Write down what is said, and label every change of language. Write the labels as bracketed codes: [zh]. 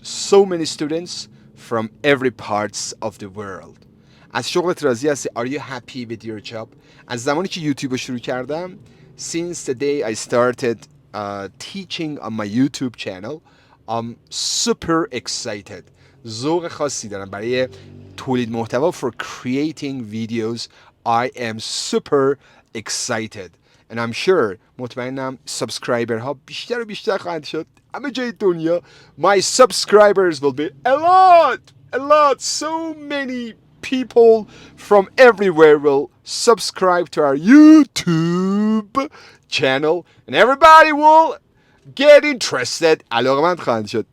[en] So many students from every parts of the world. [fa] از شغلت راضی هستی؟ [en] Are you happy with your job? [fa] از زمانی که یوتیوب رو شروع کردم, [en] since the day I started teaching on my YouTube channel, I'm super excited. [fa] ذوق خاصی دارم برای تولید محتوا. [en] For creating videos, I am super excited. And I'm sure, [fa] مطمئنم subscriber ها بیشتر و بیشتر خواهند شد همه جای دنیا. [en] My subscribers will be a lot, so many people from everywhere will subscribe to our YouTube channel, and everybody will get interested. [fa] علاقمند خواهند شد.